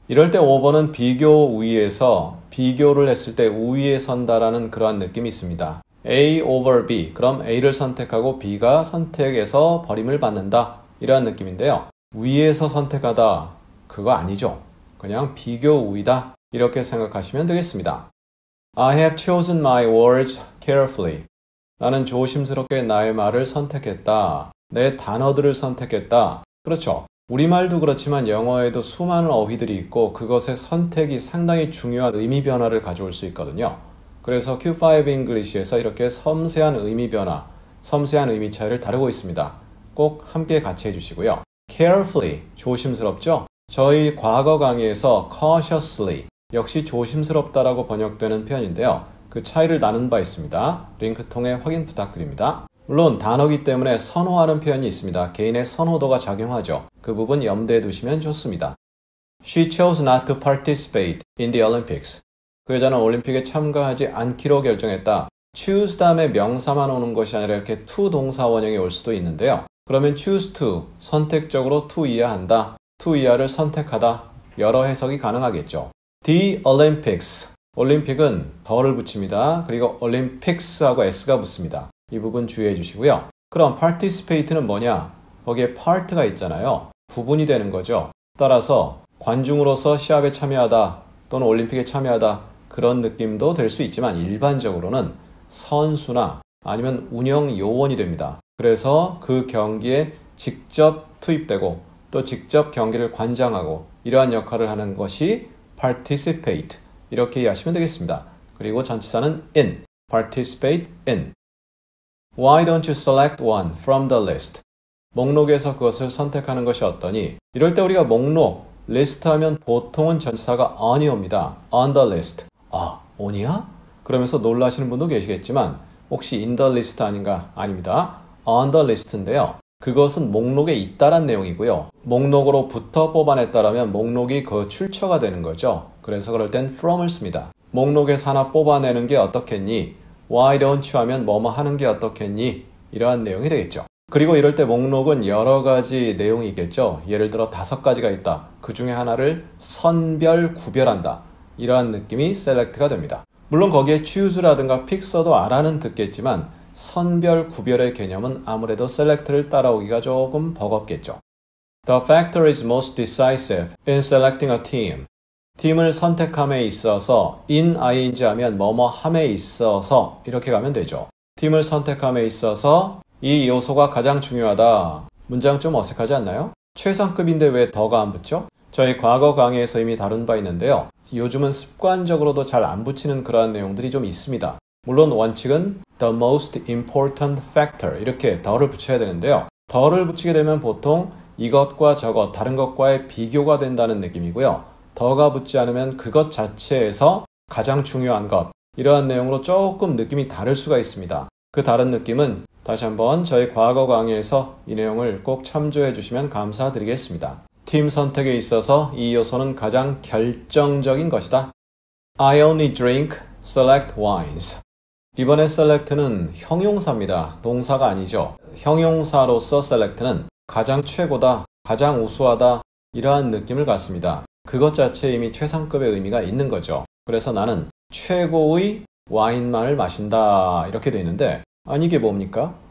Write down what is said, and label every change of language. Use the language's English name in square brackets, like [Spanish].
[Korean] 이럴 때 over는 비교 우위에서 비교를 했을 때 우위에 선다라는 그러한 느낌이 있습니다. [English] A over B. [Korean] 그럼 A를 선택하고 B가 선택에서 버림을 받는다. 이러한 느낌인데요. 위에서 선택하다. 그거 아니죠. 그냥 비교 우위다. 이렇게 생각하시면 되겠습니다. [English] I have chosen my words carefully. [Korean] 나는 조심스럽게 나의 말을 선택했다. 내 단어들을 선택했다. 그렇죠. 우리말도 그렇지만 영어에도 수많은 어휘들이 있고 그것의 선택이 상당히 중요한 의미 변화를 가져올 수 있거든요. 그래서 Q5 English에서 이렇게 섬세한 의미 변화, 섬세한 의미 차이를 다루고 있습니다. 꼭 함께 같이 해주시고요. Carefully, 조심스럽죠? 저희 과거 강의에서 cautiously, 역시 조심스럽다라고 번역되는 표현인데요. 그 차이를 나눈 바 있습니다. 링크 통해 확인 부탁드립니다. 물론 단어기 때문에 선호하는 표현이 있습니다. 개인의 선호도가 작용하죠. 그 부분 염두에 두시면 좋습니다. [English] She chose not to participate in the Olympics. [Korean] 그 여자는 올림픽에 참가하지 않기로 결정했다. choose 다음에 명사만 오는 것이 아니라 이렇게 to 동사 원형이 올 수도 있는데요. 그러면 choose to, 선택적으로 to 이하한다. to 이하를 선택하다. 여러 해석이 가능하겠죠. [English] The Olympics. [Korean] 올림픽은 더를 붙입니다. 그리고 Olympics하고 s가 붙습니다. 이 부분 주의해 주시고요. 그럼 participate는 뭐냐? 거기에 part가 있잖아요. 부분이 되는 거죠. 따라서 관중으로서 시합에 참여하다 또는 올림픽에 참여하다 그런 느낌도 될 수 있지만 일반적으로는 선수나 아니면 운영 요원이 됩니다. 그래서 그 경기에 직접 투입되고 또 직접 경기를 관장하고 이러한 역할을 하는 것이 participate 이렇게 이해하시면 되겠습니다. 그리고 전치사는 [English] in, participate in. Why don't you select one from the list? [Korean] 목록에서 그것을 선택하는 것이 어떠니? 이럴 때 우리가 목록, 리스트 하면 보통은 전치사가 on이 옵니다. [English] on the list. 아, on이야? [Korean] 그러면서 놀라시는 분도 계시겠지만 혹시 in the list 아닌가? 아닙니다. [English] on the list인데요. [Korean] 그것은 목록에 있다란 내용이고요. 목록으로부터 뽑아냈다라면 목록이 그 출처가 되는 거죠. 그래서 그럴 땐 from을 씁니다. 목록에서 하나 뽑아내는 게 어떻겠니? Why don't you 하면 뭐뭐 하는 게 어떻겠니? 이러한 내용이 되겠죠. 그리고 이럴 때 목록은 여러 가지 내용이 있겠죠. 예를 들어 5가지가 있다. 그 중에 하나를 선별, 구별한다. 이러한 느낌이 select가 됩니다. 물론 거기에 choose라든가 pick 써도 알아는 듣겠지만 선별, 구별의 개념은 아무래도 select를 따라오기가 조금 버겁겠죠. [English] The factor is most decisive in selecting a team. [Korean] 팀을 선택함에 있어서 in ing 하면 뭐뭐 함에 있어서 이렇게 가면 되죠. 팀을 선택함에 있어서 이 요소가 가장 중요하다. 문장 좀 어색하지 않나요? 최상급인데 왜 더가 안 붙죠? 저희 과거 강의에서 이미 다룬 바 있는데요. 요즘은 습관적으로도 잘 안 붙이는 그러한 내용들이 좀 있습니다. 물론 원칙은 [English] the most important factor [Korean] 이렇게 더를 붙여야 되는데요. 더를 붙이게 되면 보통 이것과 저것, 다른 것과의 비교가 된다는 느낌이고요. 더가 붙지 않으면 그것 자체에서 가장 중요한 것 이러한 내용으로 조금 느낌이 다를 수가 있습니다. 그 다른 느낌은 다시 한번 저희 과거 강의에서 이 내용을 꼭 참조해 주시면 감사드리겠습니다. 팀 선택에 있어서 이 요소는 가장 결정적인 것이다. [English] I only drink select wines. [Korean] 이번에 select는 형용사입니다. 동사가 아니죠. 형용사로서 select는 가장 최고다, 가장 우수하다 이러한 느낌을 갖습니다. 그것 자체에 이미 최상급의 의미가 있는 거죠. 그래서 나는 최고의 와인만을 마신다 이렇게 돼 있는데 아니 이게 뭡니까?